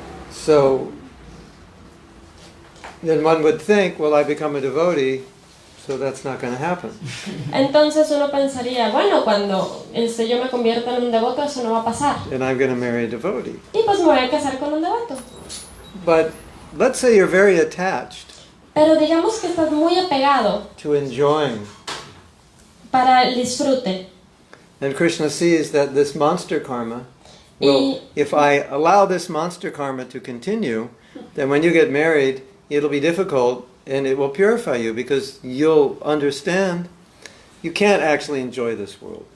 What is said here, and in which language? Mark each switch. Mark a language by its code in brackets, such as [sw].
[en] So then one would think, well, I become a devotee, so that's not going to happen. [es] Entonces uno pensaría, bueno, cuando yo me convierta en un devoto eso no va a pasar. [en] And I'm going to marry a devotee. [es] Y pues me voy a casar con un devoto. [en] But let's say you're very attached [es] Pero digamos que estás muy apegado [en] to enjoying. [es] para el disfrute. [en] And Kṛṣṇa sees that this monster karma will, if I allow this monster karma to continue, then when you get married, it'll be difficult and it will purify you because you'll understand you can't actually enjoy this world.